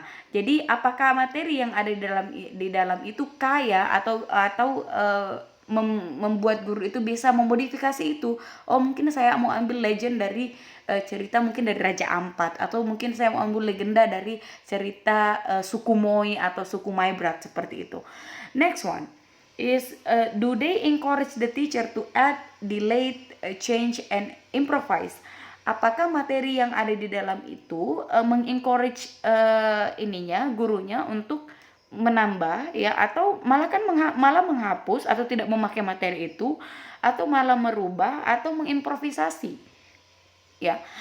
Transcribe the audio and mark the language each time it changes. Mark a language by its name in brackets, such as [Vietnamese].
[Indonesian] Jadi apakah materi yang ada di dalam itu kaya atau membuat guru itu bisa memodifikasi itu. Oh, mungkin saya mau ambil legend dari cerita mungkin dari Raja Ampat, atau mungkin saya mau ambil legenda dari cerita suku Moi atau suku Maibrat, seperti itu. [English] Next one is, do they encourage the teacher to add, delete, change, and improvise? [Indonesian] Apakah materi yang ada di dalam itu mengencourage gurunya untuk menambah, ya, atau malah kan malah menghapus atau tidak memakai materi itu, atau malah merubah atau mengimprovisasi, ya.